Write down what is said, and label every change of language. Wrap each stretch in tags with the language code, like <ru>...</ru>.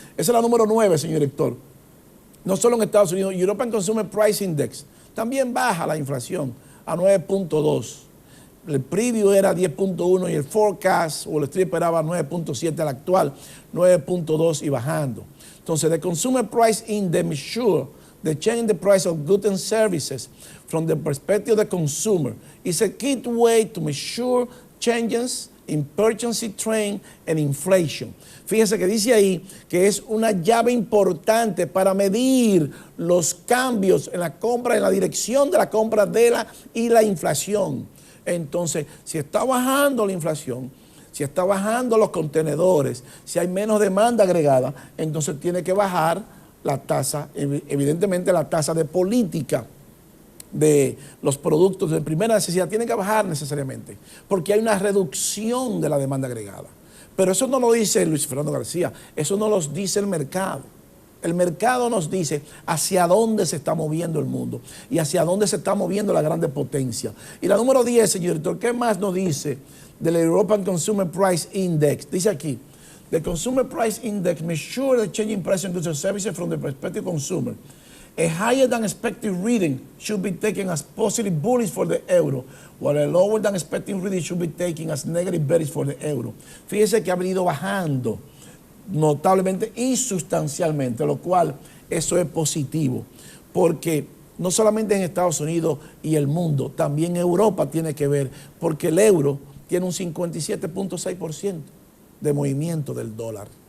<es>Esa es la número 9, señor director. No solo en Estados Unidos, European Consumer Price Index también baja la inflación a 9.2. El preview era 10.1 y el forecast o el street esperaba 9.7, al actual 9.2 y bajando.</es> <en>Entonces, the Consumer Price Index measures the change in the price of goods and services from the perspective of the consumer. It's a key way to measure changes in purchasing trend and inflation.</en> <es>Fíjese que dice ahí que es una llave importante para medir los cambios en la compra, en la dirección de la compra y la inflación. Entonces, si está bajando la inflación, si está bajando los contenedores, si hay menos demanda agregada, entonces tiene que bajar la tasa, evidentemente la tasa de política de los productos de primera necesidad tiene que bajar necesariamente, porque hay una reducción de la demanda agregada. Pero eso no lo dice Luis Fernando García, eso no lo dice el mercado. El mercado nos dice hacia dónde se está moviendo el mundo y hacia dónde se está moviendo la grande potencia. Y la número 10, señor director, ¿qué más nos dice del European Consumer Price Index? Dice aquí,</es> <en>the Consumer Price Index measures the changing price in goods and services from the perspective of consumer. A higher than expected reading should be taken as positive bullish for the euro, while a lower than expected reading should be taken as negative bearish for the euro.</en> <es>Fíjese que ha venido bajando notablemente y sustancialmente, lo cual eso es positivo, porque no solamente en Estados Unidos y el mundo, también Europa tiene que ver, porque el euro tiene un 57.6% de movimiento del dólar.</es>